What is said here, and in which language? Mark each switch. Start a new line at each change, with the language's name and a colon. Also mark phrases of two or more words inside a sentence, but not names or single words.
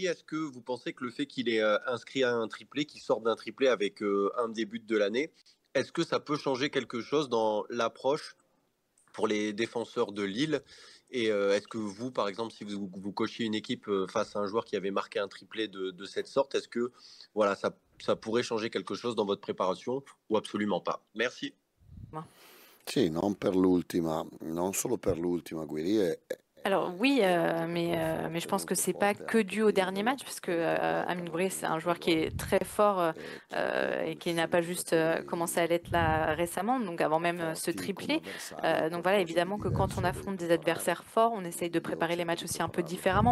French: Est-ce que vous pensez que le fait qu'il ait inscrit un triplé, qu'il sorte d'un triplé avec un des buts de l'année, est-ce que ça peut changer quelque chose dans l'approche pour les défenseurs de Lille? Et est-ce que vous, par exemple, si vous coachiez une équipe face à un joueur qui avait marqué un triplé de cette sorte, est-ce que voilà, ça pourrait changer quelque chose dans votre préparation ou absolument pas? Merci.
Italian: Sì, non solo per l'ultima,
French: Guiri Alors oui, mais je pense que c'est pas que dû au dernier match, parce que Amine Gouiri, c'est un joueur qui est très fort et qui n'a pas juste commencé à l'être là récemment, donc avant même ce triplé. Donc voilà, évidemment que quand on affronte des adversaires forts, on essaye de préparer les matchs aussi un peu différemment.